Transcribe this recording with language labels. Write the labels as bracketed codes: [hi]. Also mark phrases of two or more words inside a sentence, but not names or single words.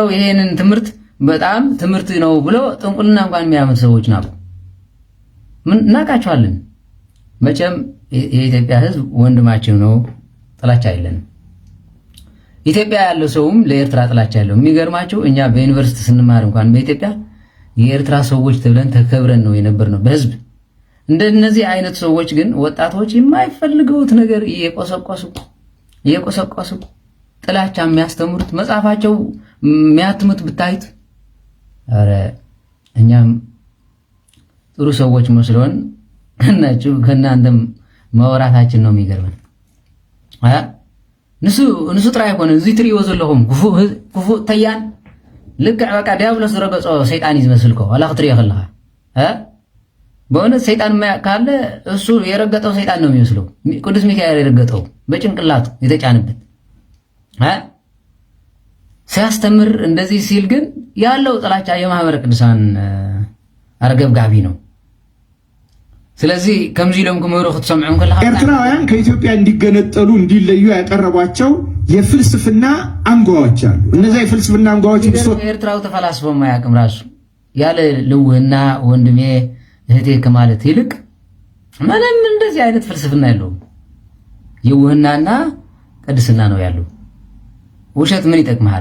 [am] ይሄንን ትምህርት በጣም ትምህርት ነው ብሎ ጥንቁልና እንኳን የሚያመጡ ሰዎች ናቸው። ምን እናቃቸዋለን። መቼም የኢትዮጵያ ህዝብ ወንድማችን ነው፣ ጥላቻ የለንም። ኢትዮጵያ ያለው ሰውም ለኤርትራ ጥላቻ ያለው። የሚገርማቸው እኛ በዩኒቨርሲቲ ስንማር እንኳን በኢትዮጵያ የኤርትራ ሰዎች ተብለን ተከብረን ነው የነበርነው በህዝብ። እንደነዚህ አይነት ሰዎች ግን ወጣቶች የማይፈልገውት ነገር እየቆሰቆሱ ጥላቻ የሚያስተምሩት መጽሐፋቸው የሚያትሙት ብታዩት አረ እኛም ጥሩ ሰዎች መስሎን እናችሁ ከናንተም ማወራታችን ነው የሚገርመን። [ti] ንሱ ጥራይ ሆነ እዚ ትሪዮ ዘለኹም ክፉ ተያን ልክዕ በቃ ዲያብሎስ ረገጾ ሰይጣን ይዝመስልኮ አላ ክትሪዮ ከለኻ [am] በእውነት ሰይጣን ካለ እሱ የረገጠው ሰይጣን ነው የሚመስለው። ቅዱስ ሚካኤል የረገጠው በጭንቅላቱ የተጫነበት ሲያስተምር እንደዚህ ሲል ግን ያለው ጥላቻ የማህበረ ቅዱሳን አርገብጋቢ ነው። ስለዚህ [ti] ከምዚ ሎም ከመሩ ከተሰምዑን ከለኻ [am] ኤርትራውያን ከኢትዮጵያ እንዲገነጠሉ እንዲለዩ ያቀረቧቸው የፍልስፍና አንጓዎች አሉ። እነዚያ የፍልስፍና አንጓዎች ኤርትራው ተፈላስፎ ማያቅም ራሱ ያለ ልውህና ወንድሜ እህቴ ከማለት ይልቅ ምንም እንደዚህ አይነት ፍልስፍና የለውም። የውህናና ቅድስና ነው ያለው። ውሸት ምን ይጠቅምሃል?